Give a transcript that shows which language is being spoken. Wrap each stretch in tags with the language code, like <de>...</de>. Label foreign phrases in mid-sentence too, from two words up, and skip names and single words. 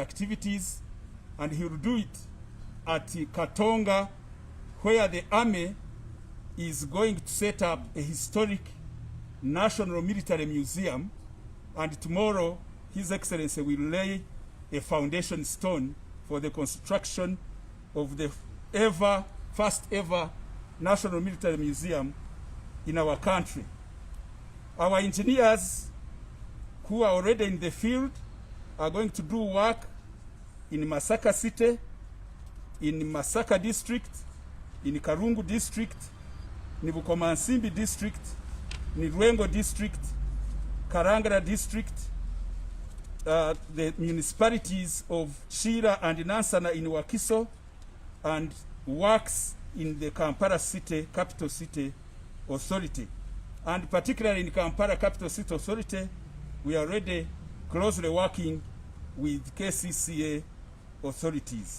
<en>activities, and he will do it at Katonga, where the Army is going to set up a historic national military museum, and tomorrow His Excellency will lay a foundation stone for the construction of the first ever national military museum in our country. Our engineers who are already in the field are going to do work in Masaka City, in Masaka District, in Karungu District, Nibukomansimbi District, Nirwengo District, Karangara District, the municipalities of Shira and Nansana in Wakiso, and works in the Kampala City, Capital City Authority. And particularly in Kampala Capital City Authority, we are already closely working with KCCA authorities.</en>